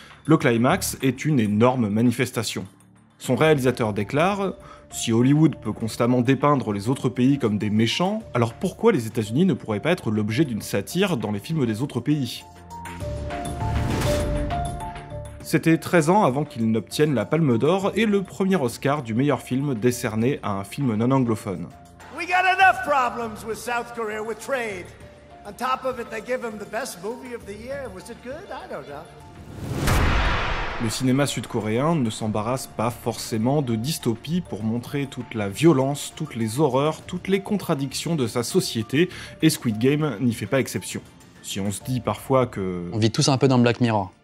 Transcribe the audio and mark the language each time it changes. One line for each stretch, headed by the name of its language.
French: Le climax est une énorme manifestation. Son réalisateur déclare « Si Hollywood peut constamment dépeindre les autres pays comme des méchants, alors pourquoi les États-Unis ne pourraient pas être l'objet d'une satire dans les films des autres pays ?» C'était 13 ans avant qu'il n'obtienne la Palme d'Or et le premier Oscar du meilleur film décerné à un film non anglophone.
English: We got enough problems with South Korea with trade. On top of it, they give him the best movie of the year. Was it good? I don't know.
French: Le cinéma sud-coréen ne s'embarrasse pas forcément de dystopie pour montrer toute la violence, toutes les horreurs, toutes les contradictions de sa société, et Squid Game n'y fait pas exception. Si on se dit parfois que... On vit tous un peu dans Black Mirror.